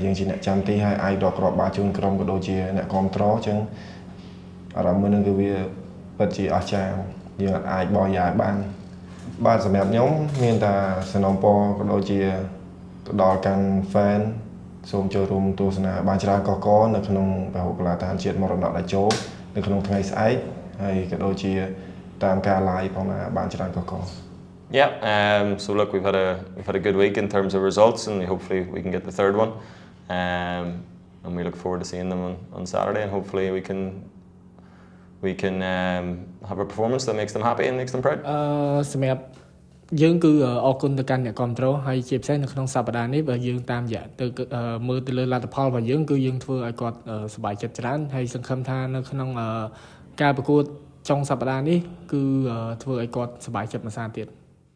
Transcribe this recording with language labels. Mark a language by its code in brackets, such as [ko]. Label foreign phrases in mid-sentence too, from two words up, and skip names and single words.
[km] យើងជាអ្នកចាំទីហើយអាចរកគ្រាប់បាល់ជូនក្រុមក៏ដូចជាអ្នកគាំទ្រអញ្ចឹងអារម្មណ៍មើលហ្នឹងគឺវាពិតជាអស្ចារ្យយើងអាចបរិយាយបានសម្រាប់ខ្ញុំមានតែសំណូមពរក៏ដូចជាទៅដល់កាន់ fan សូមចូលរួមទស្សនាបានច្រើនកកនៅក្នុងពហុកីឡដ្ឋានជាតិមរតកតេជោនៅក្នុងថ្ងៃស្អែកហើយក៏ដូចជាតាមការ live ផងបានច្រើនកក [en] Yeah, so look, we've had a good week in terms of results, and hopefully we can get the third one, and we look forward to seeing them on Saturday, and hopefully we can have a performance that makes them happy and makes them proud. [km] សម្រាប់យើងគឺអរគុណទៅកាន់អ្នកគាំទ្រហើយជាពិសេសនៅក្នុងសប្តាហ៍នេះបើយើងតាមរយៈទៅមើលទៅលើលទ្ធផលរបស់យើងគឺយើងធ្វើឲ្យគាត់សប្បាយចិត្តច្រើនហើយសង្ឃឹមថានៅក្នុងការប្រកួតចុងសប្តាហ៍នេះគឺធ្វើឲ្យគាត់សប្បាយចិត្តមួយសារទៀត